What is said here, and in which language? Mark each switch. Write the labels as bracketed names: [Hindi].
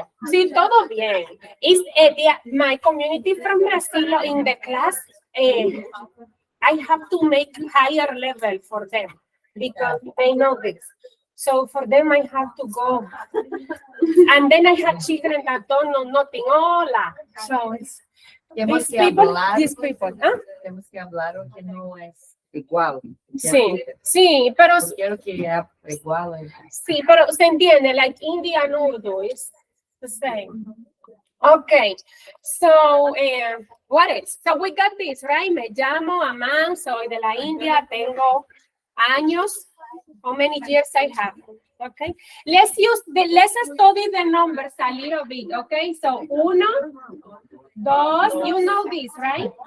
[Spanish] Sí, todo bien. [English] Is my community from Brazil in the class, I have to make higher level for them because they know this. So for them, I have to go. And then I have children that don't know nothing. Hola. So it's these people. ¿Ah? [Spanish] Tenemos que hablar o que no es igual. Sí, pero quiero que sea igual. Sí, pero se entiende, [English] like Indian Urdu is the same. Okay, so what else? So we got this, right? [Spanish] Me llamo Aman, soy de la India, tengo años. [English] How many years I have? Okay, let's study the numbers a little bit. Okay, so 1, 2, you know this, right?